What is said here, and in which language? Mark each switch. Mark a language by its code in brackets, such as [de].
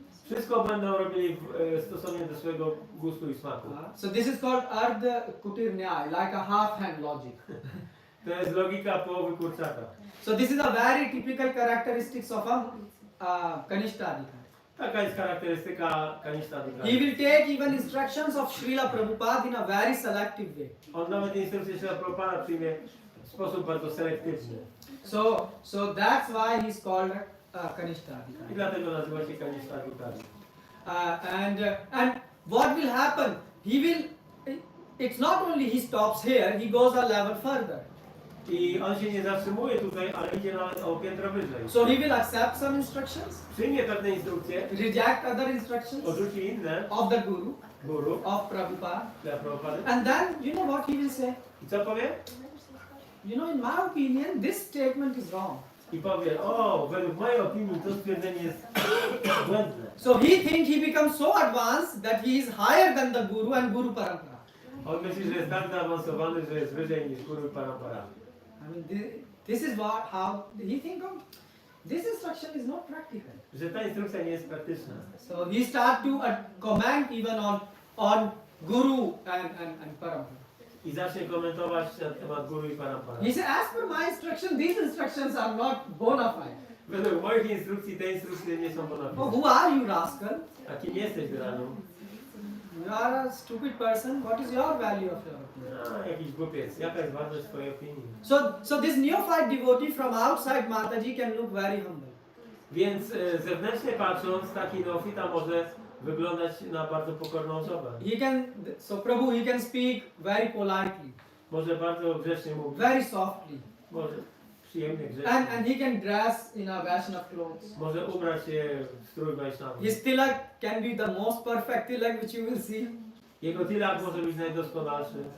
[pl] Wszystko będą robili stosownie do swojego gustu i smaku. [en] So this is called Ardha Kutir Nyay, like a half-hand logic. [pl] To jest logika połowy kurczaka. [en] So this is a very typical characteristics of a Kanishta Adhikari. [pl] Taka jest charakterystyka Kanishta [en] He [pl] Adhikari. [en] will take even instructions of Srila Prabhupada in a very selective way. [pl] On nawet instrukcję Srila Prabhupada przyjmie w sposób bardzo selektywny. [en] So that's why he is called Kanishta [pl] I [en] Adhikari. [pl] dlatego nazywa się Kanishta Adhikari. [en] And what will happen? He will. It's not only he stops here; he goes a level further. [pl] I on się nie zatrzymuje tutaj, ale idzie nawet o piętro wyżej. [en] So he will accept some instructions, [pl] Przyjmie pewne instrukcje, [en] reject other instructions [pl] odrzuci inne [en] of the guru of Prabhupada, [pl] dla Prabhupady. [en] and then you know what he will say. [pl] I co powie? [en] You know, in my opinion, this statement is wrong. [pl] I powie, o, według mojej opinii to stwierdzenie jest błędne. [en] So he thinks he becomes so advanced that he is higher than the guru and guru parampara. [pl] On myśli, że jest tak zaawansowany, że jest wyżej niż guru i parampara. [en] I mean, this is how he think of. This instruction is not practical. [pl] Że ta instrukcja nie jest praktyczna. [en] So he start to comment even on guru and parampara. [pl] I zacznie komentować na temat guru i parampara. [en] He said, as per my instruction, these instructions are not bona fide. [pl] Według moich instrukcji te instrukcje nie są bona [en] Oh, [pl] fide. [en] who are you, rascal? [pl] A kim jesteś, Graniu? [en] You are a stupid person. What is your value of your opinion? [pl] A, jakiś głupiec. Jaka jest wartość twojej opinii? [en] So this neophyte devotee from outside Mataji can look very humble. [pl] Więc zewnętrznie patrząc, taki neofita może wyglądać na bardzo pokorną osobę. [en] Prabhu, he can speak very politely, [pl] Może bardzo grzecznie mówić. [en] very softly, [pl] Może przyjemnie grzecznie. [en] and he can dress in a Vaishnava clothes. [pl] Może ubrać się w strój Vaishnava. [en] His tilak can be the most perfect tilak which you will see. [pl] Jego tilak może być najdoskonalszy.